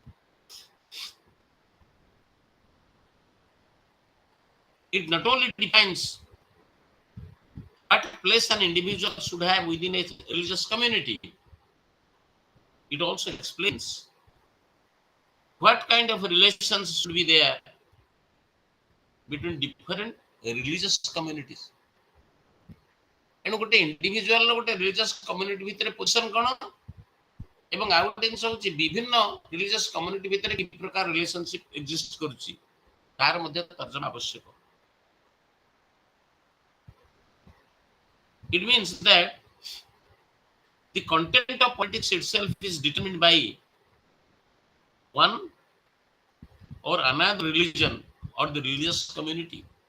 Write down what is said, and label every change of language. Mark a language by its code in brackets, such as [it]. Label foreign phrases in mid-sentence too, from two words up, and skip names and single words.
[en] It not only defines what place an individual should have within a religious community, it also explains what kind of relations should be there between different religious communities. [or] ଏଣୁ ଗୋଟେ ଇଣ୍ଡିଭିଜୁଆଲ ଗୋଟେ [en] religious community [or] ଭିତରେ ପୋଜିସନ କ'ଣ ଏବଂ ଆଉ ଗୋଟେ ଜିନିଷ ହେଉଛି ବିଭିନ୍ନ [en] religious community [or] ଭିତରେ କି ପ୍ରକାର [en] relationship exist [or] କରୁଛି ତାର ମଧ୍ୟ ତର୍ଜମା ଆବଶ୍ୟକ. [en] It means that the content of politics itself is determined by one or another religion or the religious community.